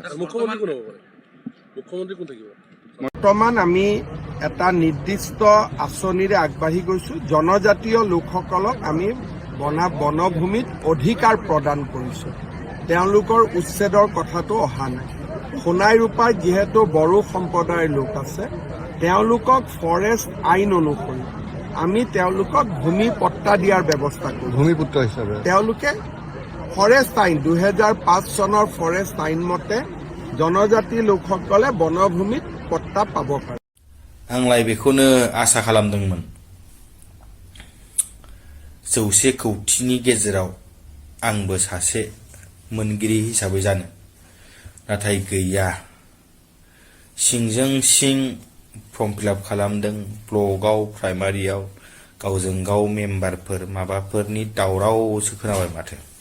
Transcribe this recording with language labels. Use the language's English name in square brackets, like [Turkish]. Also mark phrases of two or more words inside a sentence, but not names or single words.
[Assamese] বৰ্তমান আমি এটা নিৰ্দিষ্ট আঁচনিৰে আগবাঢ়ি গৈছোঁ জনজাতীয় লোকসকলক আমি বনভূমিত অধিকাৰ প্ৰদান কৰিছোঁ তেওঁলোকৰ উচ্ছেদৰ কথাটো অহা নাই সোণাই ৰূপাত যিহেতু বড়ো সম্প্ৰদায়ৰ লোক আছে তেওঁলোকক ফৰেষ্ট আইন অনুসৰি আমি তেওঁলোকক ভূমি পট্টা দিয়াৰ ব্যৱস্থা কৰোঁ ভূমিপুত্ৰ হিচাপে তেওঁলোকে ফৰেষ্ট আইন 2005 চনৰ ফৰেষ্ট আইন মতে জনজাতি লোকসকলে বনভূমিত পট্টা পাব পাৰে [Bodo] आंलाय बेखौनो आसा खालामदोंमोन 100 कौटिनि गेजेराव आंबो सासे मोनगिरि हिसाबै जानो नाथाय गैया सिंजों सिं [English] form fill-up [Bodo] खालामदों ब्लगाव प्राइमारियाव गावजों गाव मेम्बारफोर माबाफोरनि दावरावसो खोनाबाय माथो